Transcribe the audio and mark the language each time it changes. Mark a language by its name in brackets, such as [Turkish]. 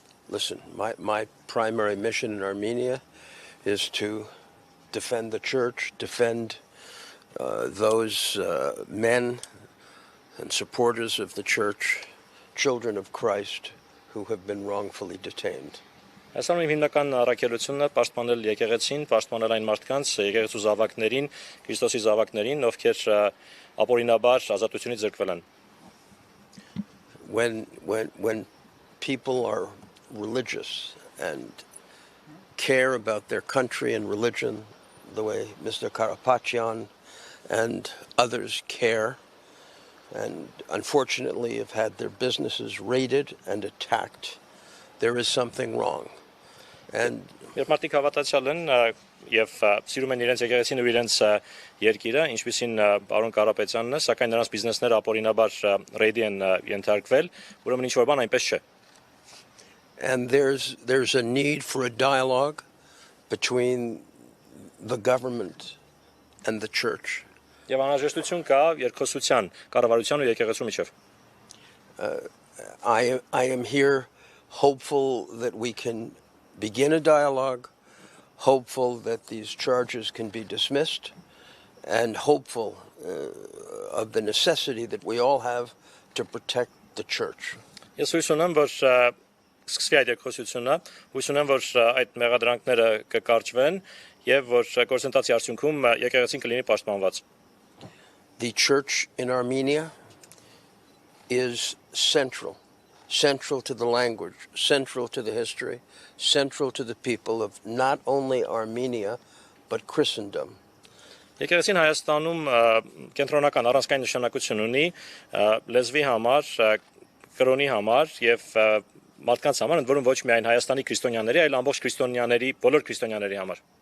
[English] Listen, my primary mission in Armenia is to defend the church, defend those men and supporters of the church, children of Christ, who have been wrongfully detained. [Armenian] Այսօր իմ հիմնական առաքելությունն է պաշտպանել եկեղեցին, պաշտպանել այն մարդկանց, եկեղեցու զավակներին, Քրիստոսի զավակներին, ովքեր ապօրինաբար ազատությունից զրկվել են. [English] When people are religious and care about their country and religion the way Mr. Karapatyan and others care, and unfortunately have had their businesses raided and attacked, there is something wrong. And [Armenian] Երբ մարդիկ հավատացյալ են եւ սիրում են իրենց եկեղեցին ու իրենց երկիրը, ինչպիսին պարոն Կարապետյանն է, սակայն նրանց բիզնեսները ապօրինաբար ռեյդի են ենթարկվել, ուրեմն ինչ որ բան այնպես չէ. [English] And there's a need for a dialogue between the government and the church. [Armenian] Եվ անհրաժեշտություն կա երկխոսության, կառավարության ու եկեղեցու միջև. [English] I am here hopeful that we can begin a dialogue, hopeful that these charges can be dismissed, and hopeful of the necessity that we all have to protect the church. [Armenian] Ես հույս ունեմ, որ սկսվի այդ երկխոսությունը, հույս ունեմ, որ այդ մեղադրանքները կկարճվեն եւ որ գործընթացի արդյունքում եկեղեցին կլինի պաշտպանված. [English] The church in Armenia is central to the language, central to the history, central to the people of not only Armenia, but Christendom. [Armenian] Եկեղեցին Հայաստանում կենտրոնական առանցքային նշանակություն ունի լեզվի համար, կրոնի համար եւ մարդկանց համար, ընդ որում ոչ միայն Հայաստանի քրիստոնյաների, այլ ամբողջ քրիստոնյաների, բոլոր քրիստոնյաների համար.